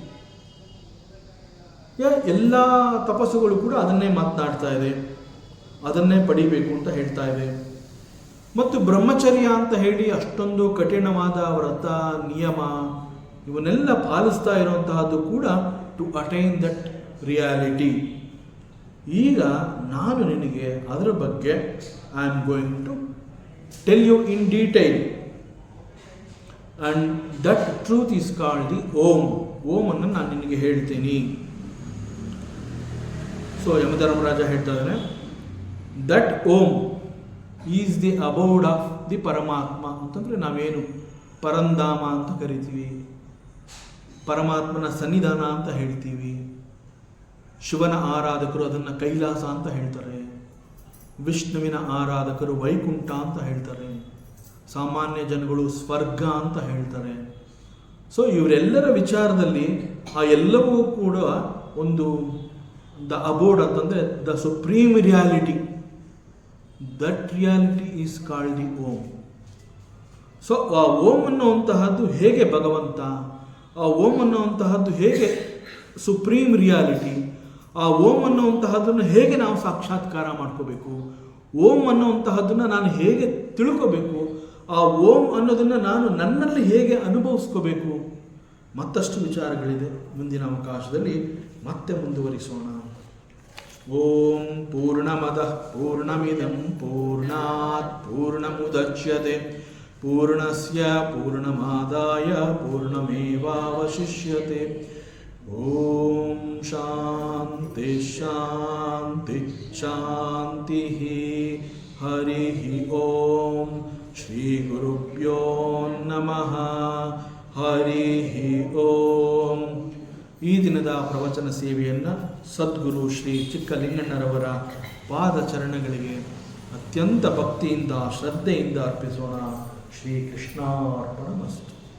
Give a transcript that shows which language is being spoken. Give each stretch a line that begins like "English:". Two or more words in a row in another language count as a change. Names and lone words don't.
Kannada: ಎಲ್ಲ ತಪಸ್ಸುಗಳು ಕೂಡ ಅದನ್ನೇ ಮಾತನಾಡ್ತಾ ಇದೆ, ಅದನ್ನೇ ಪಡಿಬೇಕು ಅಂತ ಹೇಳ್ತಾ ಇದೆ. ಮತ್ತು ಬ್ರಹ್ಮಚರ್ಯ ಅಂತ ಹೇಳಿ ಅಷ್ಟೊಂದು ಕಠಿಣವಾದ ವ್ರತ ನಿಯಮ ಇವನ್ನೆಲ್ಲ ಪಾಲಿಸ್ತಾ ಇರುವಂತಹದ್ದು ಕೂಡ
English: to attain that reality.
Kannada: ಈಗ ನಾನು ನಿನಗೆ ಅದರ ಬಗ್ಗೆ
English: I am going to tell you in detail, and that truth is called the Om.
Kannada: ಓಂ ಅನ್ನು ನಾನು ನಿನಗೆ ಹೇಳ್ತೀನಿ. ಸೊ ಯಮಧರ್ಮರಾಜ ಹೇಳ್ತಾ ಇದ್ದಾನೆ,
English: that Om is the abode of the Paramatma.
Kannada: ಅಂತಂದರೆ ನಾವೇನು ಪರಂಧಾಮ ಅಂತ ಕರಿತೀವಿ, ಪರಮಾತ್ಮನ ಸನ್ನಿಧಾನ ಅಂತ ಹೇಳ್ತೀವಿ. ಶಿವನ ಆರಾಧಕರು ಅದನ್ನು ಕೈಲಾಸ ಅಂತ ಹೇಳ್ತಾರೆ, ವಿಷ್ಣುವಿನ ಆರಾಧಕರು ವೈಕುಂಠ ಅಂತ ಹೇಳ್ತಾರೆ, ಸಾಮಾನ್ಯ ಜನಗಳು ಸ್ವರ್ಗ ಅಂತ ಹೇಳ್ತಾರೆ. ಸೊ ಇವರೆಲ್ಲರ ವಿಚಾರದಲ್ಲಿ ಆ ಎಲ್ಲವೂ ಕೂಡ ಒಂದು
English: the abode
Kannada: ಅಂತಂದರೆ
English: the supreme reality, that reality is called the Om.
Kannada: ಸೊ ಆ ಓಂ ಅನ್ನುವಂತಹದ್ದು ಹೇಗೆ ಭಗವಂತ, ಆ ಓಂ ಅನ್ನುವಂತಹದ್ದು ಹೇಗೆ
English: supreme reality,
Kannada: ಆ ಓಂ ಅನ್ನುವಂತಹದ್ದನ್ನು ಹೇಗೆ ನಾವು ಸಾಕ್ಷಾತ್ಕಾರ ಮಾಡ್ಕೋಬೇಕು, ಓಂ ಅನ್ನುವಂತಹದ್ದನ್ನು ನಾನು ಹೇಗೆ ತಿಳ್ಕೋಬೇಕು, ಆ ಓಂ ಅನ್ನೋದನ್ನು ನಾನು ನನ್ನಲ್ಲಿ ಹೇಗೆ ಅನುಭವಿಸ್ಕೋಬೇಕು, ಮತ್ತಷ್ಟು ವಿಚಾರಗಳಿದೆ. ಮುಂದಿನ ಅವಕಾಶದಲ್ಲಿ ಮತ್ತೆ ಮುಂದುವರಿಸೋಣ.
Sanskrit: ಓಂ ಪೂರ್ಣಮದಃ ಪೂರ್ಣಮಿದಂ ಪೂರ್ಣಾತ್ ಪೂರ್ಣಮುದಚ್ಯತೆ ಪೂರ್ಣಸ್ಯ ಪೂರ್ಣಮಾದಾಯ ಪೂರ್ಣಮೇವಾವಶಿಷ್ಯತೆ. ಓಂ ಶಾಂತಿ ಶಾಂತಿ ಶಾಂತಿ. ಹರಿ ಓಂ. ಶ್ರೀ ಗುರುಭ್ಯೋ ನಮಃ. ಹರಿ ಓಂ.
Kannada: ಈ ದಿನದ ಪ್ರವಚನ ಸೇವೆಯನ್ನು ಸದ್ಗುರು ಶ್ರೀ ಚಿಕ್ಕಲಿಂಗಣ್ಣರವರ ಪಾದಚರಣಗಳಿಗೆ ಅತ್ಯಂತ ಭಕ್ತಿಯಿಂದ ಶ್ರದ್ಧೆಯಿಂದ ಅರ್ಪಿಸೋಣ.
Sanskrit: ಶ್ರೀ ಕೃಷ್ಣಾರ್ಪಣಮಸ್ತು.